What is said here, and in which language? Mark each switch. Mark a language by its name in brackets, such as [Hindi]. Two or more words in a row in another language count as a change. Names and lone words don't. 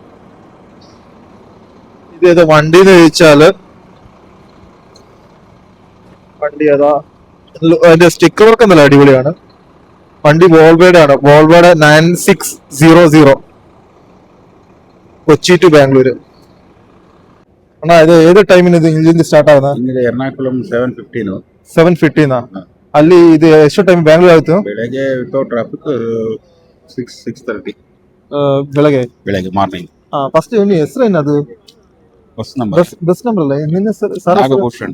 [Malayalam] ഇത് ഏതാ വണ്ടി എന്ന് ചോദിച്ചാല് വണ്ടി ഏതാ? അതിന്റെ സ്റ്റിക്കർ വർക്ക് എന്നല്ല അടിപൊളിയാണ്. വണ്ടി വോൾവോയുടെ ആണ്, വോൾവോയുടെ 9600 കൊച്ചി ടു ബാംഗ്ലൂര്. അണ്ണാ ഇത് ഏത് ടൈമിന് ഇത് ഇഞ്ചിൻ സ്റ്റാർട്ട് ആവുന്നത്? [Kannada] ಇಂಜಿನ್ ಎರ್ನಾಕುಲಂ 7:15 7:15 ಅಲ್ಲಿ ಇದು ಎಷ್ಟು ಟೈಮ್ ಬ್ಯಾಂಗ್ಳೂರ್ ಆಯ್ತು? ಬೆಳಗ್ಗೆ [English] without traffic [Kannada] 6:30 ಬೆಳಗ್ಗೆ ಬೆಳಗ್ಗೆ ಮಾರ್ನಿಂಗ್. ಫಸ್ಟ್ ಹೆಸರು ಏನದು? [English] bus number bus number [Kannada] ಅಲ್ಲ, ನಿನ್ನ ಹೆಸರು ನಾಗಭೂಷಣ್.